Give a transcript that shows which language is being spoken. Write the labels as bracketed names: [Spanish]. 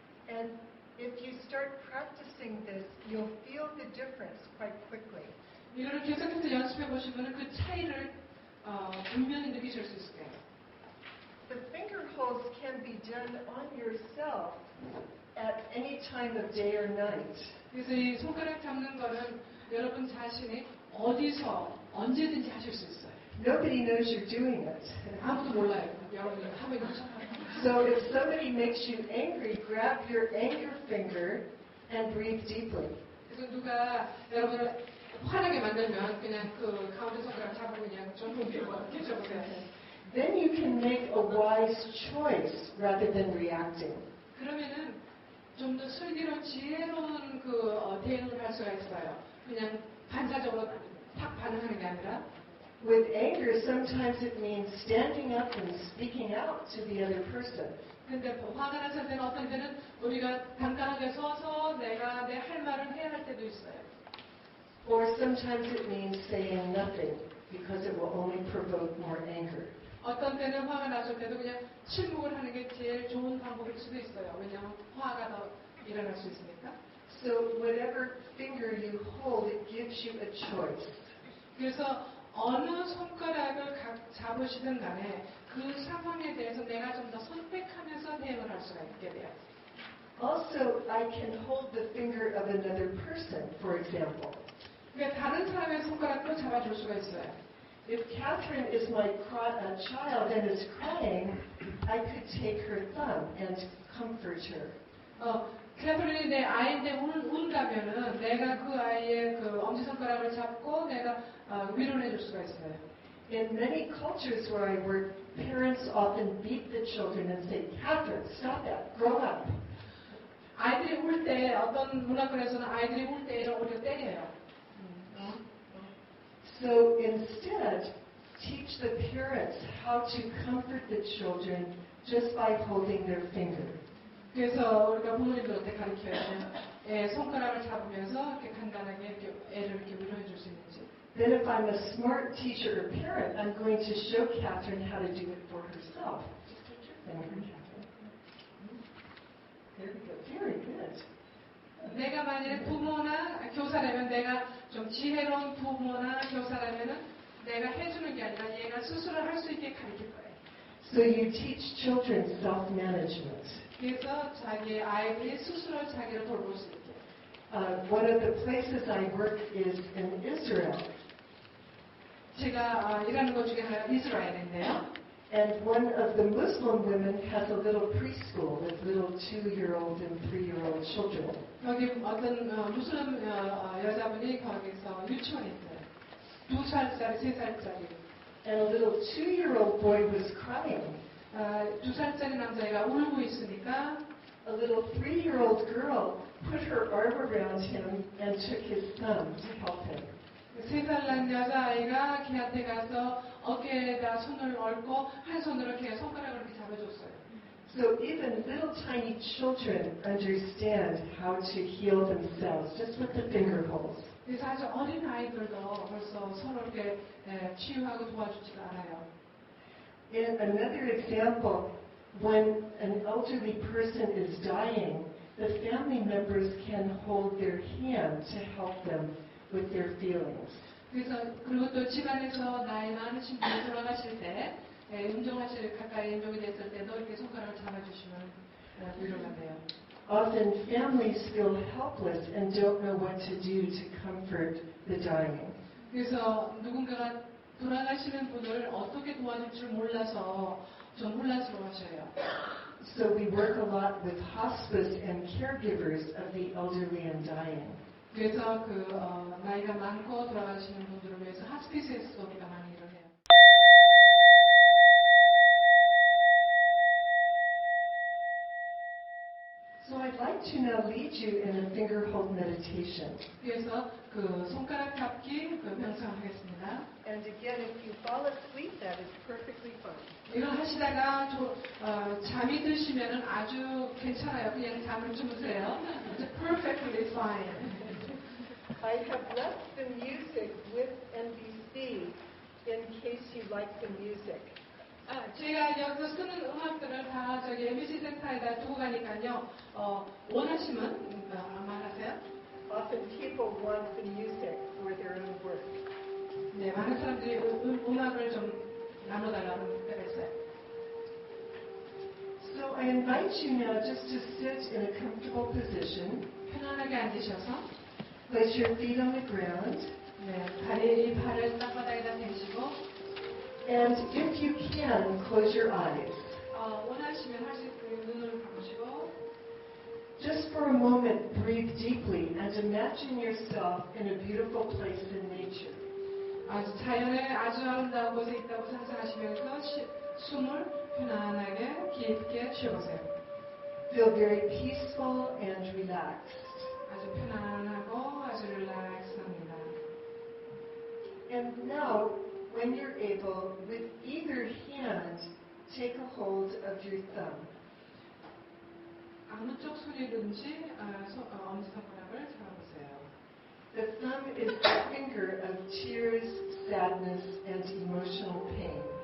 [English] And if you start practicing this, you'll feel the difference quite quickly. [Korean] 이거를 계속해서 연습해 보시면 그 차이를 분명히 느끼실 수 있을 거예요. [English] The finger holds can be done on yourself at any time of day or night. [Korean] 그래서 이 손가락 잡는 거는 여러분 자신이 어디서 언제든지 하실 수 있어요. [English] Nobody knows you're doing it. [Korean] 아무도 몰라요. 여러분이 하고 있는 거. [English] So if somebody makes you angry, grab your anger finger and breathe deeply. [Korean] 그래서 누가 여러분을 화나게 만들면 그냥 그 가운데 손가락 잡고 그냥 좀 계셔보세요. [English] Then you can make a wise choice rather than reacting. [Korean] 그러면은 좀 더 슬기로운 지혜로운 대응을 할 수가 있어요. 그냥 반사적으로 탁 반응하는 게 아니라. [English] With anger, sometimes it means standing up and speaking out to the other person. [Korean] 근데 화가 났을 때는 어떤 때는 우리가 당당하게 서서 내가 내 할 말을 해야 할 때도 있어요. [English] Or sometimes it means saying nothing because it will only provoke more anger. [Korean] 어떤 때는 화가 났을 때도 그냥 침묵을 하는 게 제일 좋은 방법일 수도 있어요. 왜냐하면 화가 더 일어날 수 있으니까. [English] So whatever finger you hold, it gives you a choice. [Korean] 그래서 어느 손가락을 잡으시든 간에 그 상황에 대해서 내가 좀 더 선택하면서 대응을 할 수가 있게 돼요. [English] Also, I can hold the finger of another person, for example. [Korean] 그러니까 다른 사람의 손가락도 잡아줄 수가 있어요. [English] If Catherine is my child and is crying, I could take her thumb and comfort her. [Korean] 캐서린이 내 아이인데 운다면은 내가 그 아이의 그 엄지손가락을 잡고 내가 위로를 해줄 수가 있어요. [English] In many cultures where I work, parents often beat the children and say, Catherine, stop that, grow up. [Korean] 아이들이 울 때 어떤 문화권에서는 아이들이 울 때 오히려 때려요. [English] So instead, teach the parents how to comfort the children just by holding their finger. [Korean] 그래서 우리가 부모님들한테 가르쳐요. 손가락을 잡으면서 이렇게 간단하게 이렇게 애를 이렇게 위로해 줄 수 있는지. [English] Then if I'm a smart teacher or parent, I'm going to show Catherine how to do it for herself. Just touch your finger, Catherine. There we go. Very good. [Korean] 내가 만약에 부모나 교사라면 내가 좀 지혜로운 부모나 교사라면은 내가 해주는 게 아니라 얘가 스스로 할 수 있게 가르칠 거예요. [English] So you teach children self-management. [Korean] 그래서 자기 아이들이 스스로 자기를 돌볼 수 있게. [English] One of the places I work is in Israel. [Korean] 제가 일하는 것 중에 하나가 이스라엘인데요. [English] And one of the Muslim women has a little preschool with little 2-year-old and 3-year-old children. [Korean] 여기 어떤 무슬림 여자분이 거기서 유치원에 있어요. 2살짜리, 3살짜리. [English] And a little 2-year-old boy was crying. [Korean] 2살짜리 남자애가 울고 있으니까 [English] A little 3-year-old girl put her arm around him and took his thumb to help him. [Korean] 3살 난 여자아이가 걔한테 가서 어깨에다 손을 얹고 한 손으로 이렇게 손가락을 이렇게 잡아줬어요. [English] So even little tiny children understand how to heal themselves just with the finger holes. [Korean] 그래서 아주 어린 아이들도 벌써 서로 이렇게 치유하고 도와주지가 않아요. [English] In another example, when an elderly person is dying, the family members can hold their hand to help them with their feelings. [Korean] 그래서 그리고 또 집안에서 나이 많으신 분이 돌아가실 때 임종하실 가까이 임종이 됐을 때도 이렇게 손가락을 잡아주시면 위로가 돼요. [English] Often families feel helpless and don't know what to do to comfort the dying. [Korean] 그래서 누군가가 돌아가시는 분을 어떻게 도와줄 줄 몰라서 좀 혼란스러워하셔요. [English] So we work a lot with hospice and caregivers of the elderly and dying. [Korean] 그래서 나이가 많고 돌아가시는 분들을 위해서 하스피스에서 우리가 많이 일을 해요. [English] So I'd like to now lead you in a finger hold meditation. [Korean] 그래서 손가락 잡기 명상을 하겠습니다. [English] And again, if you fall asleep, that is perfectly fine. [Korean] 이걸 하시다가 잠이 드시면은 아주 괜찮아요. 그냥 잠을 주무세요. [English] It's perfectly fine. I have left the music with NVC in case you like the music. [Korean] 제가 여기서 쓰는 음악들을 다 저기 NVC 센터에다 두고 가니까요. 원하시면 말하세요. [English] Often people want the music for their own work. [Korean] 네, 많은 사람들이 음악을 좀 나눠달라고 때가 있어요. [English] So I invite you now just to sit in a comfortable position. [Korean] 편안하게 앉으셔서 [English] Place your feet on the ground. [Korean] 네, 발을 땅바닥에다 대시고 [English] And if you can, close your eyes. [Korean] 원하시면 하실 눈을 감으시고 [English] Just for a moment, breathe deeply and imagine yourself in a beautiful place in nature. [Korean] 자연에 아주 아름다운 곳에 있다고 상상하시면서 숨을 편안하게 깊게 쉬어보세요. [English] Feel very peaceful and relaxed. [Korean] 아주 편안하고 아주 릴렉스합니다. [English] And now, when you're able, with either hand, take a hold of your thumb. [Korean] 어느 쪽 손이든지 엄지손가락을 잡아보세요. [English] The thumb is the finger of tears, sadness, and emotional pain.